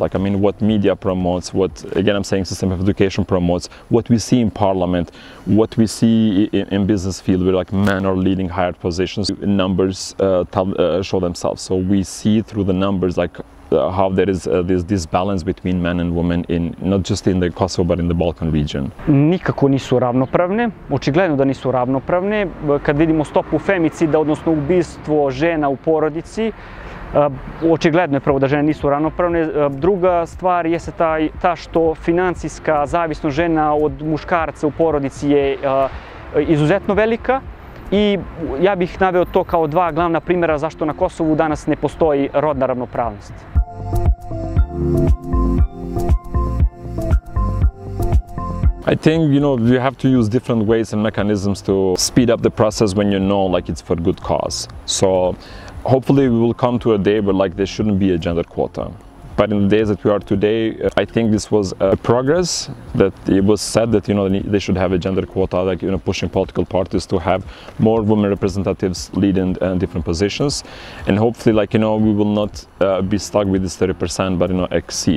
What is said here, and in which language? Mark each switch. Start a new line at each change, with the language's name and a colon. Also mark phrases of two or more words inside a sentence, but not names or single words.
English: Like, I mean, what media promotes, what, again, I'm saying system of education promotes, what we see in parliament, what we see in business field, where like men are leading higher positions, numbers show themselves. So we see through the numbers like how there is this balance between men and women in not just in the Kosovo but in the Balkan region?
Bosnian: Nikako nisu ravnopravne, očigledno da nisu ravnopravne. Kad vidimo stopu femicida, odnosno ubistvo žena u porodici, očigledno je prvo da žene nisu ravnopravne. Druga stvar jeste ta što financijska zavisnost žena od muškarca u porodici je izuzetno velika. I ja bih naveo to kao dva glavna primjera zašto na Kosovu danas ne postoji rodna ravnopravnost.
English: I think, you have to use different ways and mechanisms to speed up the process when you know like it's for good cause. So hopefully we will come to a day where there shouldn't be a gender quota. But in the days that we are today, I think this was a progress, that it was said that they should have a gender quota, pushing political parties to have more women representatives leading different positions, and hopefully we will not be stuck with this 30%, but exceed.